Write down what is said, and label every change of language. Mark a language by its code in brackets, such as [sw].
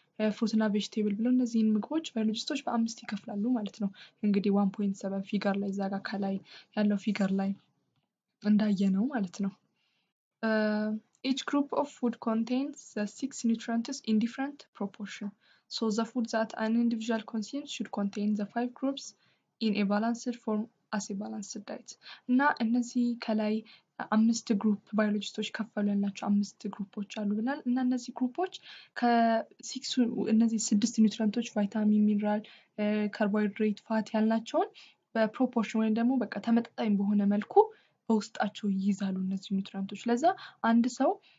[am] ፍሩት እና ቬጂቴብል ብለው እነዚህን ምግቦች ባዮሎጂስቶች በ5 ይከፍላሉ ማለት ነው። እንግዲህ 1.7 ፊገር ላይ እዛ ጋር ከላይ ያለው ፊገር ላይ እንዳየነው ማለት ነው። [en] each group of food contains the 6 nutrients in different proportion. So the food that an individual consumes should contain the 5 groups in a balanced form as a balanced diet. [am] እና እነዚህ ከላይ 5 ግሩፕ ባዮሎጂስቶች ከፈሉላቸው 5 ግሩፖች አሉ ብናል እና እነዚህ ግሩፖች ከ6 እነዚህ 6 ኒውትረንቶች ቫይታሚን፣ ሚነራል፣ ካርቦሃይድሬት፣ ፋት ያልናቸውን በፕሮፖርሽን ወይም ደግሞ በቃ ተመጣጣኝ በሆነ መልኩ በውስጣቸው ይይዛሉ እነዚህ ኒውትረንቶች። ለዛ አንድ ሰው